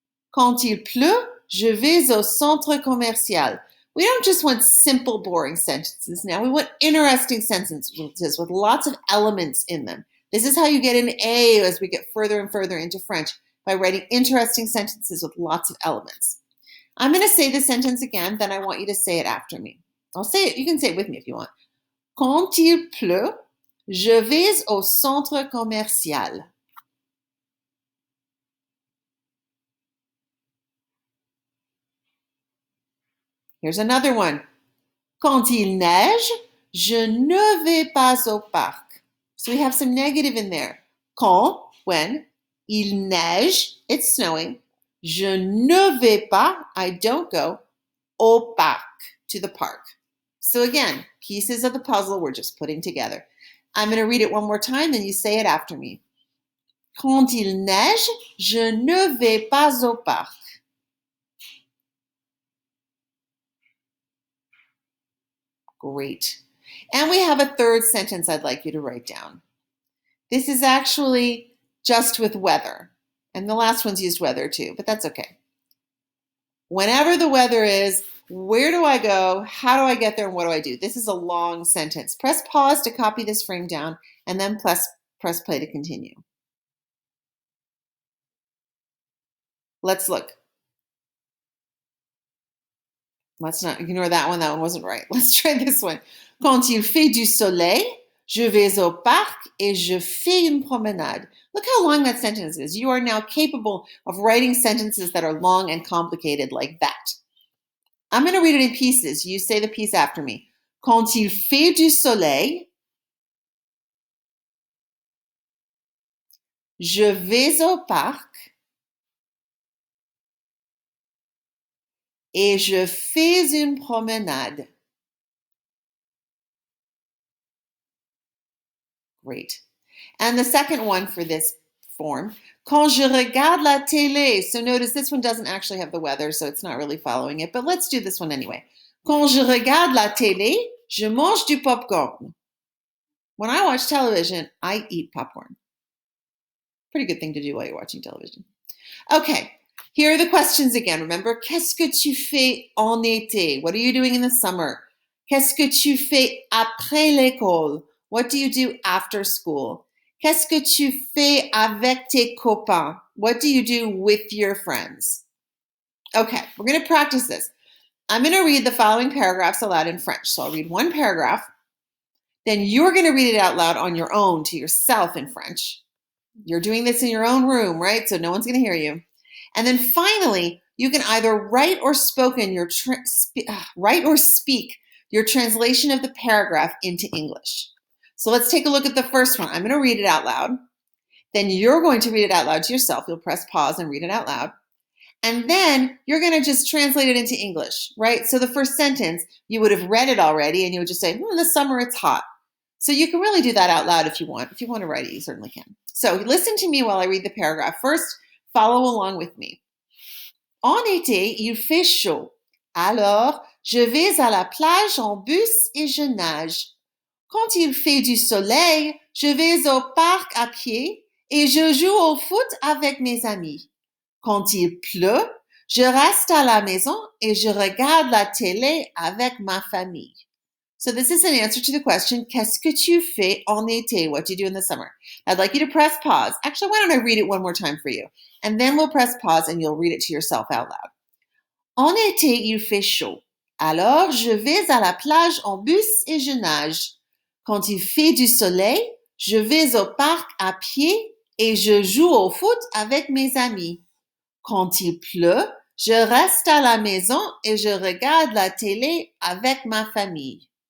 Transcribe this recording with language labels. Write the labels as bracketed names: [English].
[French] Quand il pleut, je vais au centre commercial. [English] We don't just want simple, boring sentences now. We want interesting sentences with lots of elements in them. This is how you get an A as we get further and further into French, by writing interesting sentences with lots of elements. I'm going to say the sentence again, then I want you to say it after me. I'll say it. You can say it with me if you want. [French] Quand il pleut, je vais au centre commercial. Here's another one. Quand il neige, je ne vais pas au parc. [English] So we have some negative in there. Quand, when, [French] il neige, [English] it's snowing. [French] Je ne vais pas, [English] I don't go, [French] au parc, [English] to the park. So again, pieces of the puzzle we're just putting together. I'm going to read it one more time, and you say it after me. [French] Quand il neige, je ne vais pas au parc. [English] Great. And we have a third sentence I'd like you to write down. This is actually just with weather. And the last one's used weather too, but that's okay. Whenever the weather is, where do I go? How do I get there? And what do I do? This is a long sentence. Press pause to copy this frame down, and then press play to continue. Let's look. Let's not ignore that one. That one wasn't right. Let's try this one. [French] Quand il fait du soleil, je vais au parc et je fais une promenade. [English] Look how long that sentence is. You are now capable of writing sentences that are long and complicated like that. I'm going to read it in pieces. You say the piece after me. [French] Quand il fait du soleil, je vais au parc et je fais une promenade. [English] Great. And the second one for this form, [French] quand je regarde la télé. [English] So notice this one doesn't actually have the weather, so it's not really following it, but let's do this one anyway. [French] Quand je regarde la télé, je mange du popcorn. [English] When I watch television, I eat popcorn. Pretty good thing to do while you're watching television. Okay, here are the questions again. [French] Remember, qu'est-ce que tu fais en été? [English] What are you doing in the summer? [French] Qu'est-ce que tu fais après l'école? [English] What do you do after school? [French] Qu'est-ce que tu fais avec tes copains? [English] What do you do with your friends? Okay, we're going to practice this. I'm going to read the following paragraphs aloud in French. So I'll read one paragraph. Then you're going to read it out loud on your own to yourself in French. You're doing this in your own room, right? So no one's going to hear you. And then finally, you can either write or speak your translation of the paragraph into English. So let's take a look at the first one. I'm going to read it out loud. Then you're going to read it out loud to yourself. You'll press pause and read it out loud. And then you're going to just translate it into English, right? So the first sentence, you would have read it already, and you would just say, in the summer it's hot. So you can really do that out loud if you want. If you want to write it, you certainly can. So listen to me while I read the paragraph. First, follow along with me. [French] En été, il fait chaud. Alors, je vais à la plage en bus et je nage. Quand il fait du soleil, je vais au parc à pied et je joue au foot avec mes amis. Quand il pleut, je reste à la maison et je regarde la télé avec ma famille. [English] So this is an answer to the question, [French] qu'est-ce que tu fais en été? [English] What do you do in the summer? I'd like you to press pause. Actually, why don't I read it one more time for you? And then we'll press pause and you'll read it to yourself out loud. [French] En été, il fait chaud. Alors, je vais à la plage en bus et je nage. Quand il fait du soleil, je vais au parc à pied et je joue au foot avec mes amis. Quand il pleut, je reste à la maison et je regarde la télé avec ma famille.